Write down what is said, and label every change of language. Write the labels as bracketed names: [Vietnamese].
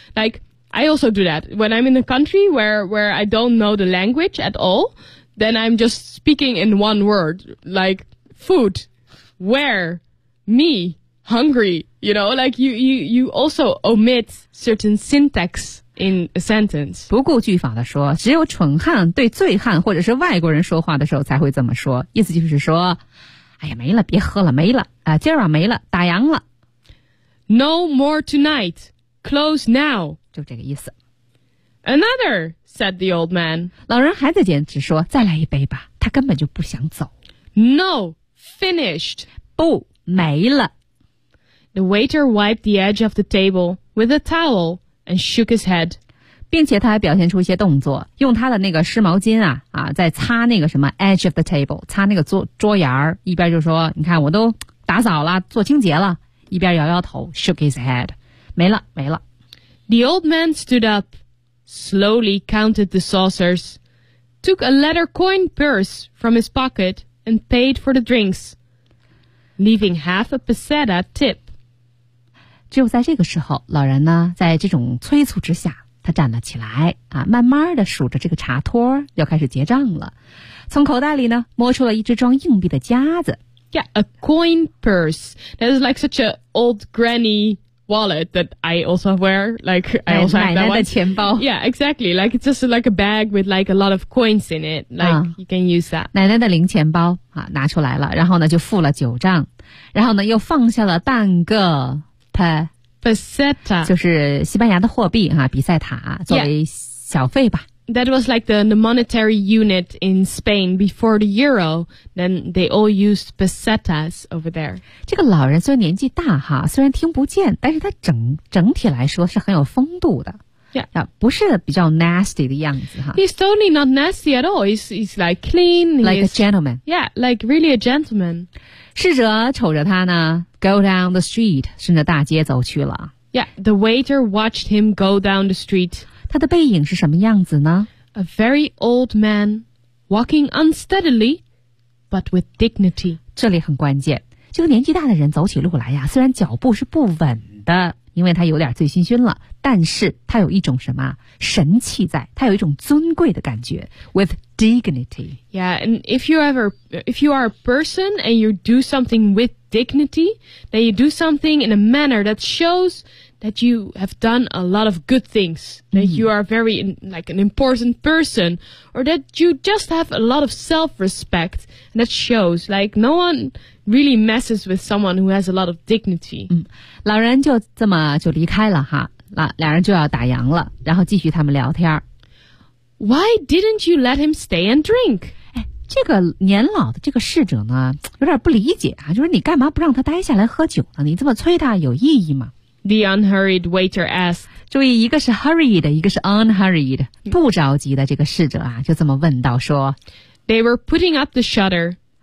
[English] Like, I also do that. When I'm in a country where I don't know the language at all, then I'm just speaking in one word. Like, food, where, me, hungry. You know, like you also omit certain syntax in a sentence. [Chinese] 不顾句法的说，只有蠢汉对醉汉或者是外国人说话的时候才会这么说。意思就是说，哎呀，没了，别喝了，没了啊，今儿晚没了，打烊了。 [English] No more tonight. Close now. [Chinese] 就这个意思。 [English] Another, said the old man. [Chinese] 老人还在坚持说，再来一杯吧。他根本就不想走。 [English] No, finished. [Chinese] 不，没了。 [English] The waiter wiped the edge of the table with a towel and shook his head. [Chinese] 并且他还表现出一些动作，用他的那个湿毛巾啊在擦那个什么 [English] edge of the table, [Chinese] 擦那个桌沿儿，一边就说，你看我都打扫了，做清洁了，一边摇摇头 [English] shook his head. [Chinese] 没了，没了。 [English] The old man stood up, slowly counted the saucers, took a leather coin purse from his pocket and paid for the drinks, leaving half a peseta tip. [Chinese] 只有在这个时候，老人呢，在这种催促之下，他站了起来，啊，慢慢地数着这个茶托，又开始结账了。从口袋里呢，摸出了一只装硬币的夹子。 [English] Yeah, a coin purse. That is like such an old granny wallet that I also wear. Like, I also have that one. [Chinese] 奶奶的钱包。 [English] Yeah, exactly. Like, it's just like a bag with like a lot of coins in it. Like, you can use that. [Chinese] 奶奶的零钱包，啊，拿出来了，然后呢，就付了酒账，然后呢，又放下了半个 [Spanish] Peseta [Chinese] 就是西班牙的货币哈、啊，比赛塔作为小费吧。 [English] Yeah. That was like the monetary unit in Spain before the euro. Then they all used pesetas over there. [Chinese] 这个老人虽然年纪大哈，虽然听不见，但是他整体来说是很有风度的。 [English] Yeah, [Chinese] 不是比较 nasty 的样子哈。 [English] He's totally not nasty at all. He's like clean, like a gentleman. Yeah, like really a gentleman. [Chinese] 侍者瞅着他呢 ， [English] go down the street， [Chinese] 顺着大街走去了。 [English] Yeah, the waiter watched him go down the street. [Chinese] 他的背影是什么样子呢 [English] ？A very old man, walking unsteadily, but with dignity. [Chinese] 这里很关键，这个年纪大的人走起路来呀，虽然脚步是不稳的。因为他有点醉醺醺了，但是他有一种什么神气在，他有一种尊贵的感觉 ， [English] with dignity. Yeah, and if you are a person and you do something with dignity, then you do something in a manner that shows that you have done a lot of good things, that you are very like an important person, or that you just have a lot of self-respect, and that shows like no one. Really messes with someone who has a lot of dignity. [Chinese] 老人就这么就离开了哈，两人就要打烊了，然后继续他们聊天。 [English] Why didn't you let him stay and drink? [Chinese] 哎，这个年老的这个侍者呢，有点不理解啊，就是你干嘛不让他待下来喝酒呢？你这么催他有意义吗 [English] ？The unhurried waiter asked. [Chinese] 注意，一个是 hurried， 一个是 unhurried， 不着急的这个侍者啊，就这么问道说。 [English] They were putting up the shutter.